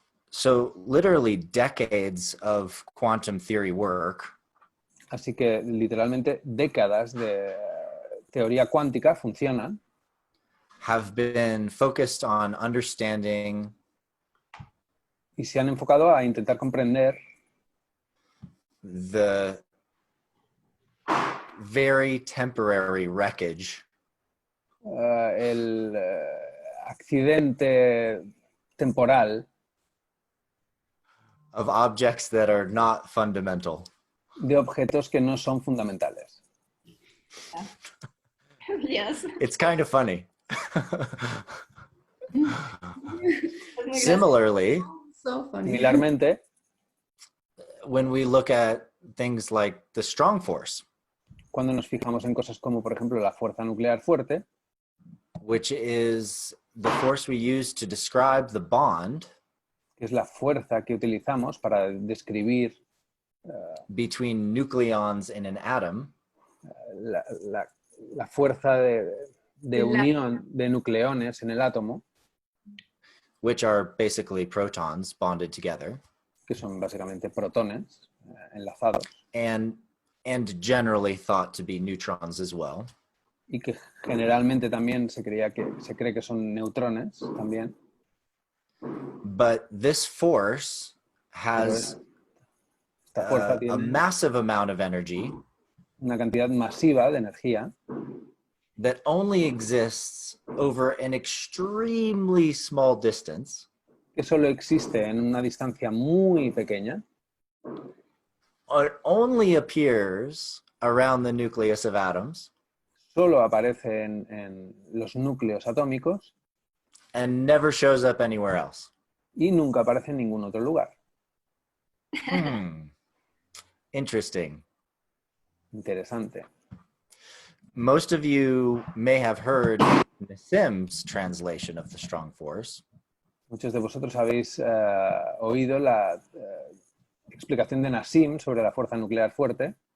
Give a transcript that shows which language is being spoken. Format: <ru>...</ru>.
<en>So literally decades of quantum theory work</en> <es>Así que literalmente décadas de teoría cuántica funcionan</es> <en>have been focused on understanding</en> <es>y se han enfocado a intentar comprender</es> <en>the very temporary wreckage</en> <es>el accidente temporal</es> <en>of objects that are not fundamental.</en> <es>de objetos que no son fundamentales.</es> <en>Yes. It's kind of funny.</en> <es>Es muy gracioso.</es> <en>Similarly, So funny.</en> <es>Similarmente,</es> <en>when we look at things like the strong force,</en> <es>cuando nos fijamos en cosas como, por ejemplo, la fuerza nuclear fuerte,</es> <en>which is the force we use to describe the bond</en> <es>que es la fuerza que utilizamos para describir</es> <en>between nucleons in an atom,</en> <es>la fuerza de unión de nucleones en el átomo,</es> <en>which are basically protons bonded together,</en> <es>que son básicamente protones enlazados,</es> <en>and generally thought to be neutrons as well.</en> <es>y que generalmente también se cree que son neutrones también.</es> <en>But this force has</en> <es>Esta fuerza</es> <en>a</en> <es>tiene</es> <en>massive amount of energy</en> <es>una cantidad masiva de energía</es> <en>that only exists over an extremely small distance,</en> <es>que solo existe en una distancia muy pequeña,</es> <en>or only appears around the nucleus of atoms,</en> <es>solo aparece en los núcleos atómicos</es> <en>and never shows up anywhere else.</en> <es>y nunca aparece en ningún otro lugar.</es> <en>Interesting.</en> <es>Interesante.</es> <en>Most of you may have heard Nassim's translation of the strong force,</en> <es>Muchos de vosotros habéis oído la explicación de Nassim sobre la fuerza nuclear fuerte,</es>